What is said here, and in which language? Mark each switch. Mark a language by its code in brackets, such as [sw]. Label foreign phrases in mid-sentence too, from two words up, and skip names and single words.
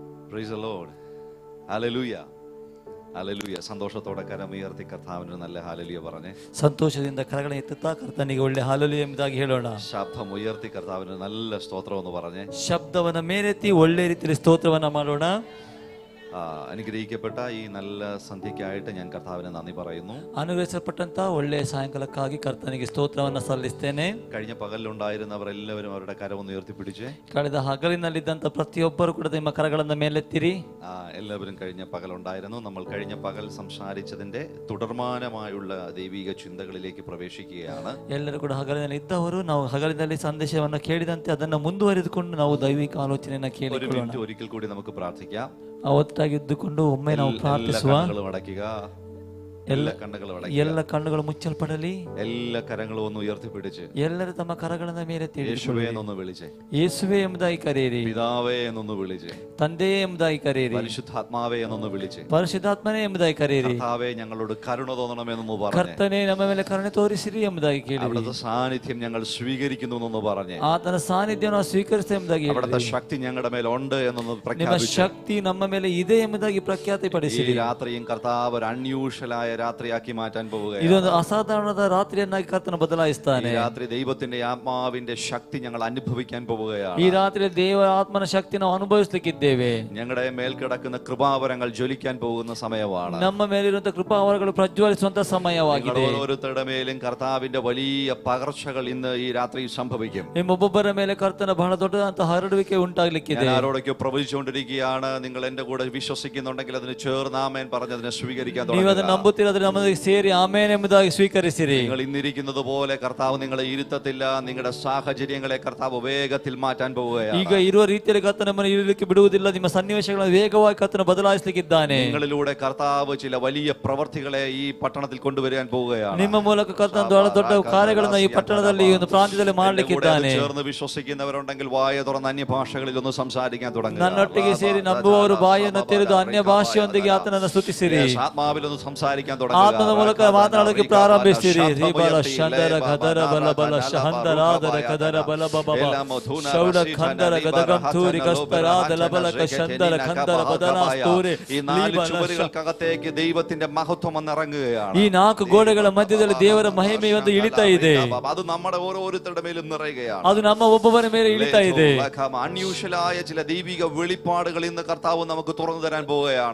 [en] Praise the Lord. [ml] ഹല്ലേലൂയ, ഹല്ലേലൂയ. സന്തോഷത്തോടെ കരമുയർത്തി കർത്താവിന് നല്ല ഹല്ലേലൂയ പറഞ്ഞേ. [kn] ಸಂತೋಷದಿಂದ ಕರಗಳನ್ನು ಎತ್ತುತ್ತಾ ಕರ್ತನಿಗೆ ಒಳ್ಳೆ ಹಾಲೆಲೂಯ ಎಂಬುದಾಗಿ ಹೇಳೋಣ. [ml] ശബ്ദം ഉയർത്തി കർത്താവിന് നല്ല സ്തോത്രം എന്ന് പറഞ്ഞേ. [kn] ಶಬ್ದವನ್ನ ಮೇಲೆತ್ತಿ ಒಳ್ಳೆ ರೀತಿಯಲ್ಲಿ ಸ್ತೋತ್ರವನ್ನ ಮಾಡೋಣ. [ml] അനുഗ്രഹിക്കപ്പെട്ട ഈ നല്ല സന്ധ്യയ്ക്കായിട്ട് ഞാൻ കർത്താവിന് നന്ദി പറയുന്നു. [kn] ಅನುಗ್ರಹಿಸಲ್ಪಟ್ಟಂತ ಒಳ್ಳೆಯ ಸಾಯಂಕಾಲಕ್ಕಾಗಿ ಕರ್ತನಿಗೆ ಸ್ತೋತ್ರವನ್ನ ಸಲ್ಲಿಸ್ತೇನೆ. [ml] കഴിഞ്ഞ പകലിലുണ്ടായിരുന്നവരെല്ലാവരും അവരുടെ കരമൊന്ന് ഉയർത്തിപ്പിടിച്ചേ. [kn] ಕಳೆದ ಹಗಲಿನಲ್ಲಿದ್ದಂತ ಪ್ರತಿಯೊಬ್ಬರು ಕೂಡ ನಿಮ್ಮ ಕರಗಳನ್ನ ಮೇಲೆತ್ತಿರಿ. [ml] എല്ലാവരും കഴിഞ്ഞ പകലുണ്ടായിരുന്നു. നമ്മൾ കഴിഞ്ഞ പകൽ സംസാരിച്ചതിന്റെ തുടർമാനമായുള്ള ദൈവിക ചിന്തകളിലേക്ക് പ്രവേശിക്കുകയാണ്. [kn] ಎಲ್ಲರೂ ಕೂಡ ಹಗಲಿನಲ್ಲಿ ಇದ್ದವರು ನಾವು ಹಗಲಿನಲ್ಲಿ ಸಂದೇಶವನ್ನ ಕೇಳಿದಂತೆ ಅದನ್ನು ಮುಂದುವರೆದುಕೊಂಡು ನಾವು ದೈವಿಕ ಆಲೋಚನೆಯನ್ನ ಕೇಳಿಕೊಳ್ಳೋಣ. [ml] ഒരിക്കൽ കൂടി നമുക്ക് പ്രാർത്ഥിക്കാം. [kn] ಅವತ್ತಾಗಿ ಇದ್ದುಕೊಂಡು ಒಮ್ಮೆ ನಾವು ಪ್ರಾರ್ಥಿಸುವ. ಎಲ್ಲ ಕಣ್ಣುಗಳು ಮುಚ್ಚಲ್ಪಡಲಿ. [ml] ಎಲ್ಲ ಕರങ്ങളും ഒന്ന് ഉയർത്തിപ്പിടിച്ച് [kn] ಎಲ್ಲರೂ ತಮ್ಮ ಕರಗಳನ್ನ ಮೇಲೆ [ml] യേശുവേ എന്നൊന്ന് വിളിച്ചേ. [kn] ಯೇಸುವೆ ಎಂಬುದಾಗಿ ಕರೆಯಿರಿ. [ml] പിതാവേ എന്നൊന്ന് വിളിച്ചേ. [kn] ತಂದೆಯೇ ಎಂಬುದಾಗಿ ಕರೆಯಿರಿ. [ml] പരിശുദ്ധാത്മാവേ എന്നൊന്ന് വിളിച്ചേ. [kn] ಪರಿಶುದ್ಧಾತ್ಮನೇ ಎಂಬುದಾಗಿ ಕರೆಯಿರಿ. [ml] കർത്താവേ ഞങ്ങളോട് കരുണ തോന്നണമെന്നൊന്ന് പറഞ്ഞേ. [kn] ಕರ್ತನೇ ನಮ್ಮ ಮೇಲೆ ಕರುಣೆ ತೋರಿಸಿರಿ ಎಂಬುದಾಗಿ ಕೇಳಿರಿ. [ml] അവിടുത്തെ സാന്നിധ്യം ഞങ്ങൾ സ്വീകരിക്കുന്നു എന്നൊന്ന് പറഞ്ഞേ. [kn] ಆತನ ಸಾನ್ನಿಧ್ಯವನ್ನು ಸ್ವೀಕರಿಸಿ ಎಂಬುದಾಗಿ ಹೇಳಿರಿ. [ml] അവിടുത്തെ ശക്തി ഞങ്ങളുടെ മേൽ ഉണ്ട് എന്നൊന്ന് [kn] ನಿಮ್ಮ [ml] പ്രഖ്യാപിച്ചു. [kn] ಶಕ್ತಿ ನಮ್ಮ ಮೇಲೆ ಇದೆ ಎಂಬುದಾಗಿ ಪ್ರಖ್ಯಾತಿಪಡಿಸಿರಿ. [ml] ഈ രാത്രിയും കർത്താവ് ഒരു അൺയൂഷ്വലായ രാത്രിയാക്കി മാറ്റാൻ പോവുകയാണ്. [kn] ಇದೊಂದು ಅಸಾಧಾರಣದ ರಾತ್ರಿಯನ್ನಾಗಿ ಕರ್ತನ ಬದಲಾಯಿಸ್ತಾನೆ. [ml] ഈ രാത്രി ദൈവത്തിന്റെ ആത്മാവിന്റെ ശക്തി ഞങ്ങൾ അനുഭവിക്കാൻ പോവുകയാണ്. [kn] ಈ ರಾತ್ರಿ ದೇವರ ಆತ್ಮನ ಶಕ್ತಿ ನಾವು ಅನುಭವಿಸಲಿಕ್ಕಿದ್ದೇವೆ. [ml] ഞങ്ങളുടെ മേൽ കിടക്കുന്ന കൃപാവരങ്ങൾ ജ്വലിക്കാൻ പോകുന്ന സമയമാണ്. [kn] ನಮ್ಮ ಮೇಲಿರುವಂತಹ ಕೃಪಾವರಗಳು ಪ್ರಜ್ವಲಿಸುವಂತಹ ಸಮಯವಾಗಿದೆ. [ml] ഓരോരുത്തരുടെ മേലും കർത്താവിന്റെ വലിയ പകർച്ചകൾ ഇന്ന് ഈ രാത്രി സംഭവിക്കും. [kn] ನಿಮ್ಮೊಬ್ಬೊಬ್ಬರ ಮೇಲೆ ಕರ್ತನ ಬಹಳ ದೊಡ್ಡದಂತಹ ಹರಡುವಿಕೆ ಉಂಟಾಗಲಿಕ್ಕಿದೆ. [ml] ഞാൻ ആരോടൊക്കെ പ്രവചിച്ചുകൊണ്ടിരിക്കുകയാണ്. നിങ്ങൾ എന്റെ കൂടെ വിശ്വസിക്കുന്നുണ്ടെങ്കിൽ അതിന് ചേർന്ന് ആമേൻ പറഞ്ഞതിനെ സ്വീകരിക്കാൻ [kn] ನೀವು ಅದನ್ನು ನಂಬುತ್ತೀರಾದ್ರೆ ನಮ್ಮೊಂದಿಗೆ ಸೇರಿ ಆಮೇನ್ ಎಂಬುದಾಗಿ ಸ್ವೀಕರಿಸಿರಿ. [ml] നിങ്ങൾ ഇന്നിരിക്കുന്നത് പോലെ കർത്താവ് നിങ്ങളെ ഇരുത്തത്തില്ല. നിങ്ങളുടെ സാഹചര്യങ്ങളെ കർത്താവ് വേഗത്തിൽ മാറ്റാൻ പോവുകയാണ്. [kn] ಈಗ ಇರುವ ರೀತಿಯಲ್ಲಿ ಕರ್ತನ ನಮ್ಮನ್ನು ಇರಲಿಕ್ಕೆ ಬಿಡುವುದಿಲ್ಲ. ನಿಮ್ಮ ಸನ್ನಿವೇಶಗಳನ್ನು ವೇಗವಾಗಿ ಕರ್ತನ ಬದಲಾಯಿಸಲಿಕ್ಕಿದ್ದಾನೆ. [ml] നിങ്ങളിലൂടെ കർത്താവ് ചില വലിയ പ്രവർത്തികളെ ഈ പട്ടണത്തിൽ കൊണ്ടുവരാൻ പോവുകയാണ്. [kn] ನಿಮ್ಮ ಮೂಲಕ ಕರ್ತನ ದೊಡ್ಡ ಕಾರ್ಯಗಳನ್ನು ಈ ಪಟ್ಟಣದಲ್ಲಿ ಈ ಒಂದು ಪ್ರಾಂತ್ಯದಲ್ಲಿ ಮಾಡಲಿಕ್ಕಿದ್ದಾನೆ. [ml] ചേർന്ന് വിശ്വസിക്കുന്നവരുണ്ടെങ്കിൽ വായ തുറന്ന് അന്യഭാഷകളിൽ ഒന്ന് സംസാരിക്കാൻ തുടങ്ങുക. [kn] ನನ್ನೊಟ್ಟಿಗೆ ಸೇರಿ ನಂಬುವವರು ಬಾಯಿಯನ್ನು ತೆರೆದು ಅನ್ಯ ಭಾಷೆಯೊಂದಿಗೆ ಆತನನ್ನು ಸ್ತುತಿಸಿರಿ. [ml] ആത്മാവിലൊന്ന് സംസാരിക്കാൻ തുടങ്ങുക. [kn] ಆತ್ಮದ ಮೂಲಕ ಮಾತನಾಡೋಕೆ ಪ್ರಾರಂಭಿಸಿರಿ. ರಿಬಲ ಶಂದರ ಗದರ ಬಲ ಬಲ ಶಹಂದರಾದರ ಕದರ ಬಲ ಬಬ ಶೌಡ ಖಂದರ ಗದಗಂ ತೂರಿ ಕಸ್ತರಾದ ಲಬಲ ಕಶಂದರ ಖಂದರ ಬದಲಾಸ್ತೂರಿ. [ml] ഈ നാല് ചുവരുകൾക്കകത്തേക്ക് ദൈവത്തിന്റെ മഹത്വം വന്നിറങ്ങുകയാണ്. [kn] ಈ ನಾಲ್ಕು ಗೋಡೆಗಳ ಮಧ್ಯದಲ್ಲಿ ದೇವರ ಮಹಿಮೆ ಒಂದು ಇಳಿತಾ ಇದೆ. [ml] അത് നമ്മുടെ ഓരോരുത്തരുടെ മേലും നിറയുകയാണ്. [kn] ಅದು ನಮ್ಮ ಒಬ್ಬೊಬ್ಬರ ಮೇಲೆ ಇಳಿತಾ ಇದೆ. [ml] അൺയൂഷ്വലായ ചില ദൈവിക വെളിപ്പാടുകൾ ഇന്ന് കർത്താവ് നമുക്ക് തുറന്നു തരാൻ പോവുകയാണ്.